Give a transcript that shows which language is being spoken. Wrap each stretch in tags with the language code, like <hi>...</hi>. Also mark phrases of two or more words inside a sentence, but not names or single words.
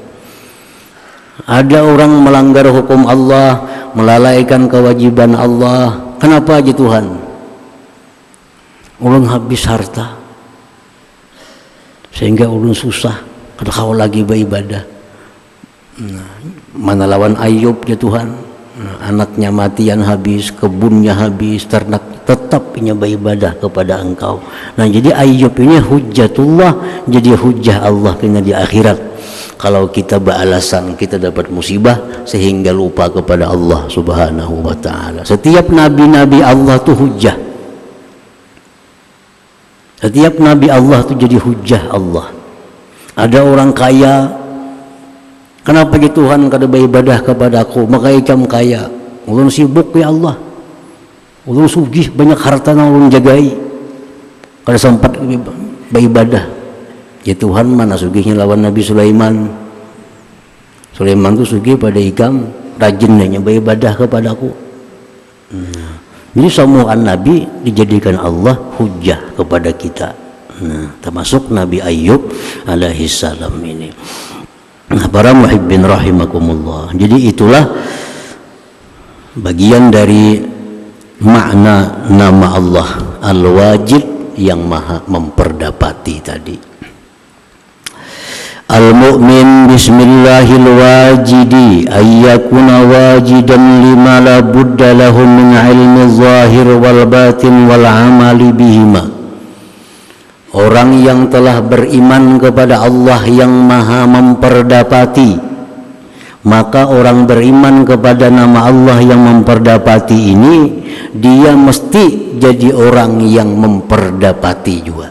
<id>Ada orang melanggar hukum Allah, melalaikan kewajiban Allah. Kenapa aja Tuhan?</id> <bjn>Ulun habis harta sehingga ulun susah, kada kau lagi beribadah. Mana lawan Ayub ya Tuhan?</bjn> <id>Anaknya matian habis, kebunnya habis, ternak tetap punya beribadah kepada Engkau. Nah, jadi Ayub ini hujjatullah, jadi hujjah Allah kena di akhirat. Kalau kita beralasan kita dapat musibah sehingga lupa kepada Allah Subhanahu wa ta'ala. Setiap nabi-nabi Allah itu hujjah. Setiap nabi Allah itu jadi hujjah Allah.</id> <bjn>Ada orang kaya, kenapa gitu Tuhan kada beribadah kepadaku? Maka ikam kaya, ulun sibuk ya Allah, ulun sugih banyak harta yang ulun jagai, kada sempat beribadah. Ya Tuhan, mana sugihnya lawan Nabi Sulaiman. Sulaiman itu sugih pada ikam, rajin hanya beribadah kepadaku.</bjn> <id>Jadi semua Nabi dijadikan Allah hujjah kepada kita. Termasuk Nabi Ayub alaihissalam ini. Para</id> <ar>المحبين رحمكم الله.</ar> <id>Jadi itulah bagian dari makna nama Allah Al-Wajid yang maha memperdapati tadi.</id> <ar>المؤمن باسم الله الواجد أن يكون واجدا لما لا بد له من علم الظاهر والباطن والعمل بهما.</ar> <id>Orang yang telah beriman kepada Allah yang maha memperdapati, maka orang beriman kepada nama Allah yang memperdapati ini, dia mesti jadi orang yang memperdapati juga.</id>